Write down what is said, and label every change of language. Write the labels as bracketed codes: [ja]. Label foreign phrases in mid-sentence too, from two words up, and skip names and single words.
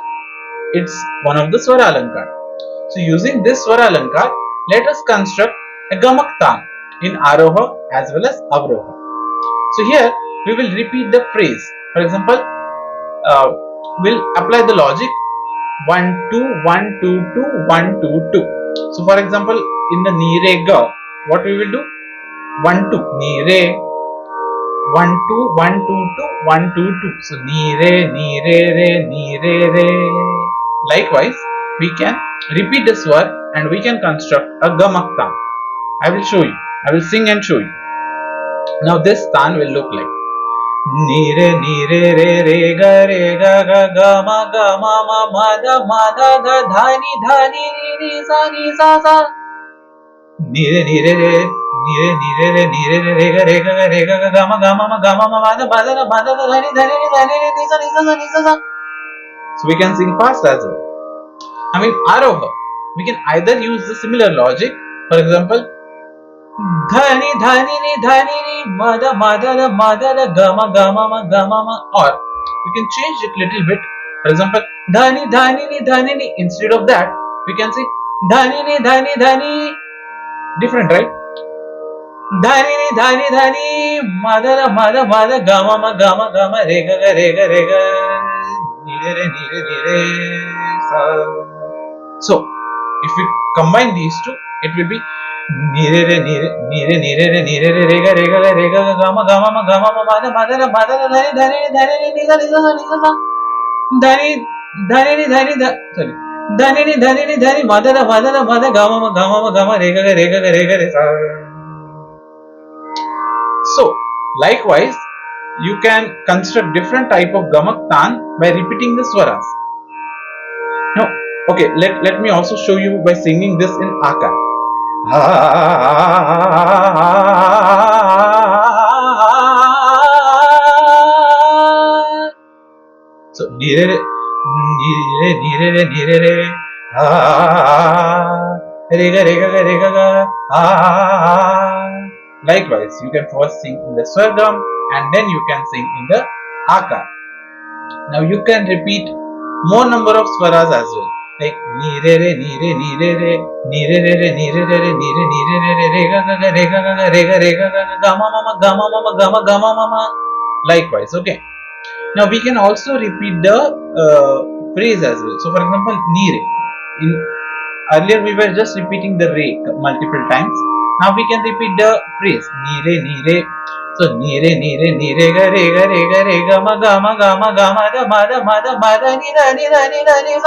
[en] It's one of the Swara Alankar. So using this Swara Alankar, let us construct a Gamak Taan in Aroha as well as Avaroha. So here we will repeat the phrase. For example, we'll apply the logic 1 2 1 2 2 1 2 2. So for example, in the Ni Re Ga, what we will do? 1 2 Ni Re 1 2 1 2 2 1 2 2. So Ni Re Ni Re Re Ni Re Re. Likewise, we can repeat the swar and we can construct a Gamak Taan. I will show you. I will sing and show you. Now this Taan will look like Ni Re Re Ga Ma Ma Da Dha Ni Sa. Ni Re Ga Ma Da Sa. So we can sing fast as well. I mean Aroha, we can either use the similar logic. For example, Dhani Dhani Ni Dhani Ni Mada Gama Ma, or we can change it little bit. For example, Dhani Dhani Ni. Instead of that, we can say Dhani Ni. Different, right? Dhani Ni Mada Gama Rega. So if we combine these two, it will be Nire re nire nire nire re nire re rega rega ga rega ga gama gama ma gama ma mada mada ra mada ra dhani dhani dhani ni ni ni dhani dhani ni dhani dha sorry dhani ni dhani mada ra mada gama ma gama rega ga rega re sa. So likewise you can construct different type of Gamak Taan by repeating the swaras. Now okay, let me also show you by singing this in Akar. So nire re nire re nire re rega rega ga likewise you can first sing in the swargam and then you can sing in the akar. Now you can repeat more number of swaras as well, like nire re nire nire re nire re re nire re re nire nire re re rega ga gama mama. Likewise, okay. Now we can also repeat the phrase as well. So for example, nire. In earlier we were just repeating the re multiple times. Now we can repeat the phrase nire nire. So nire nire nire ga re ga ma da ma da ni da ni sa.